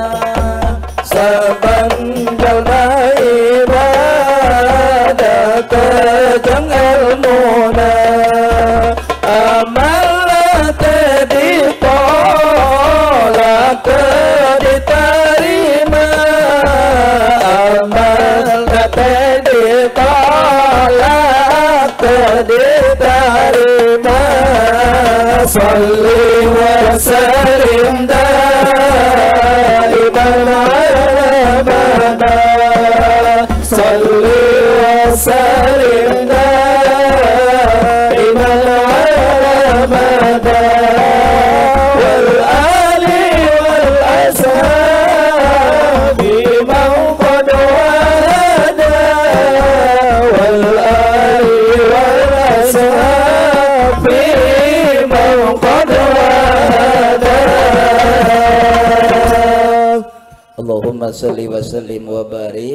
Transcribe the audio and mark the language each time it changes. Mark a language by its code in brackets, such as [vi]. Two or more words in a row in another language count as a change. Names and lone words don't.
[su] saban jalma ibadah tejeng ilmuna amal ditolak diterima amal ditolak diterima [ar] صلِّ وسلِّم دائماً على مدى صلِّ وسلِّم دائماً على مدى والآل وال أصحاب بمن قد وحّدا والآل والأصحاب بمن قد وحّدا اللهم صلِّ وسلِّم وبارك.